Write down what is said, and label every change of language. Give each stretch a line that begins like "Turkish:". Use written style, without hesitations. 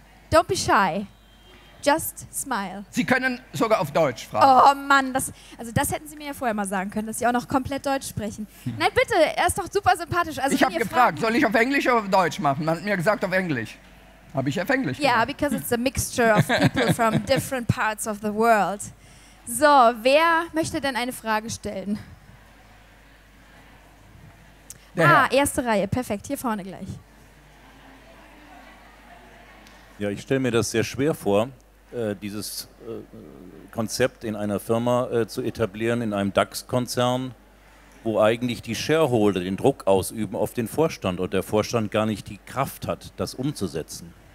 English: Don't be shy. Just smile.
German: Sie können sogar auf Deutsch fragen. Oh Mann, das hätten Sie mir ja vorher mal sagen können, dass Sie auch noch komplett Deutsch sprechen. Nein, bitte, er ist doch super sympathisch. Also, ich habe gefragt, soll ich auf Englisch oder auf Deutsch machen? Man hat mir gesagt, auf Englisch. Habe ich auf Englisch gemacht.
English: Yeah, because it's a mixture of people from different parts of the world.
German: So, wer möchte denn eine Frage stellen? Erste Reihe, perfekt, hier vorne gleich. Ja, ich stelle mir das sehr schwer vor, dieses Konzept in einer Firma zu etablieren, in einem DAX-Konzern, wo eigentlich die Shareholder den Druck ausüben auf den Vorstand und der Vorstand gar nicht die Kraft hat, das umzusetzen.